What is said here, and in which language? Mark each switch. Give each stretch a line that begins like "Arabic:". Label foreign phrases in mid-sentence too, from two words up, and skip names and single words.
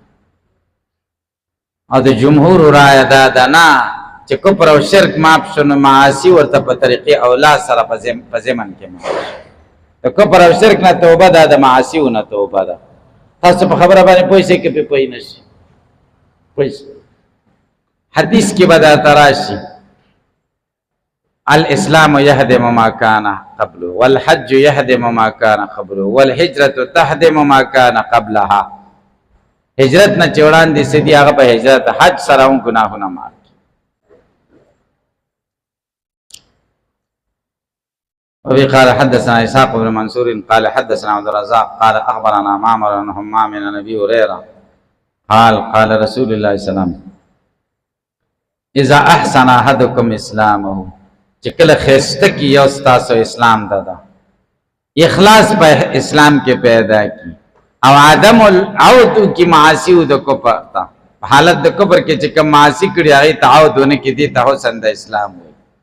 Pashto: او د جمهور رایه دا ده نه چې کفر او شرک معاف شو نو معاصي ورته په طریقې اولاد سره په ضمن کې معاف شي. د کفر او شرک نه توبه ده، د معاصیو نه توبه ده. تاسو په خبره باندې پوه شئ که پې پوه نشئ؟ پوه شئ. حدیث کې به درته راشي
Arabic: الاسلام یهدم ما کان قبله والحج یهدم ما کان قبله والهجرة تهدم ما کان قبلها.
Pashto: هجرت نه چې وړاندې څه دي هغه په هجرت حج سره هم ګناهونه معاف.
Arabic: وفي قال حدثنا إسحاق بن منصور قال حدثنا عبد الرزاق قال أخبرنا معمر بن همام عن أبي هريرة قال رسول الله صلى الله عليه وسلم اذا احسن احدكم اسلامه،
Pashto: چې کله ښایسته کي یو ستاسو اسلام ده، اخلاص په اسلام کې پیدا کی، او
Arabic: عدم العود
Pashto: کی معاصی د کفر ته، په حالت د کفر کې چې کوم معاصی کړي هغې ته عود ونه کړي، دې ته حسن د اسلام وایي.